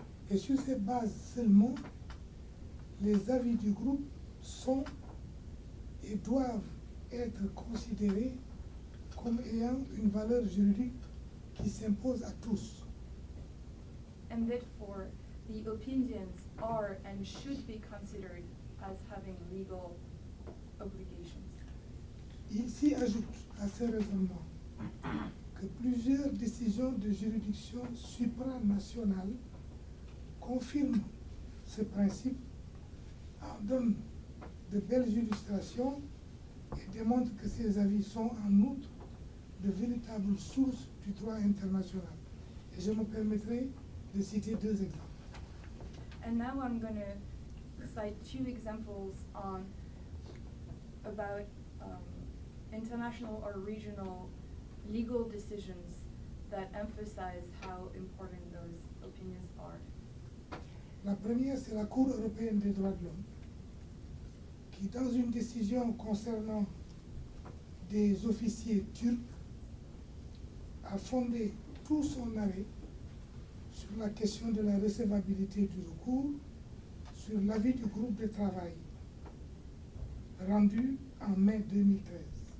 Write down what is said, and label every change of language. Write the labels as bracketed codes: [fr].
[fr] Et sur cette base seulement, les avis du groupe sont et doivent être considérés comme ayant une valeur juridique qui s'impose à tous. [en] And therefore, the opinions are and should be considered as having legal obligations. [fr] Il s'y ajoute à ce raisonnement que plusieurs décisions de juridiction supranationale confirment ce principe, en donnent de belles illustrations et démontrent que ces avis sont en outre de véritables sources du droit international. Et je me permettrai de citer deux exemples. [en] And now I'm going to cite two examples about international or regional legal decisions that emphasize how important those opinions are. [fr] La première, c'est la Cour européenne des droits de l'homme, qui, dans une décision concernant des officiers turcs, a fondé tout son arrêt sur la question de la recevabilité du recours, sur l'avis du groupe de travail, rendu en mai 2013.